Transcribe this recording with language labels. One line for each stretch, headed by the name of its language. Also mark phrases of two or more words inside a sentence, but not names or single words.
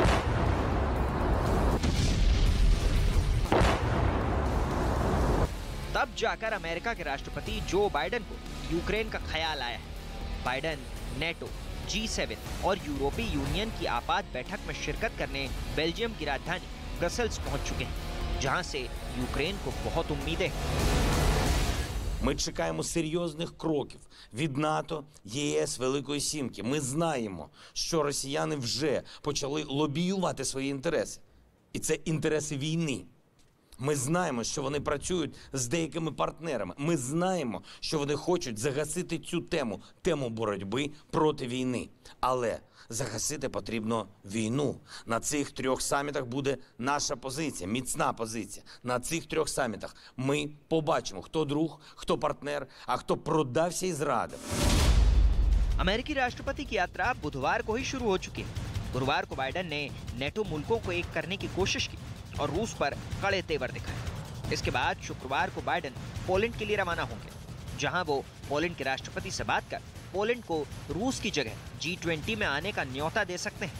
Hindi: तब जाकर अमेरिका के राष्ट्रपति जो बाइडेन को यूक्रेन का ख्याल आया है। बाइडेन नेटो, G7 और यूरोपीय यूनियन की आपात बैठक में शिरकत करने बेल्जियम की राजधानी ब्रसेल्स पहुंच चुके हैं, जहां से यूक्रेन को बहुत उम्मीदें हैं।
Ukrainian: Ми чекаємо серйозних кроків від НАТО, ЄС, Великої Сімки. Ми знаємо, що росіяни вже почали лобіювати свої інтереси. І це інтереси війни. Ми знаємо, що вони працюють з деякими партнерами. Ми знаємо, що вони хочуть загасити цю тему боротьби проти війни. Але загасити потрібно війну. На цих 3 самітах буде наша позиція, міцна позиція. На цих 3 самітах ми побачимо, хто друг, хто партнер, а хто продався і зрадив.
Hindi: अमेरिकी राष्ट्रपति की यात्रा बुधवार को ही शुरू हो चुकी है। गुरुवार को बाइडेन ने नेटो मुल्कों को एक करने की कोशिश की और रूस पर कड़े तेवर दिखाए। इसके बाद शुक्रवार को बाइडेन पोलैंड के लिए रवाना होंगे, जहां वो पोलैंड के राष्ट्रपति से बात कर पोलैंड को रूस की जगह G20 में आने का न्योता दे सकते हैं।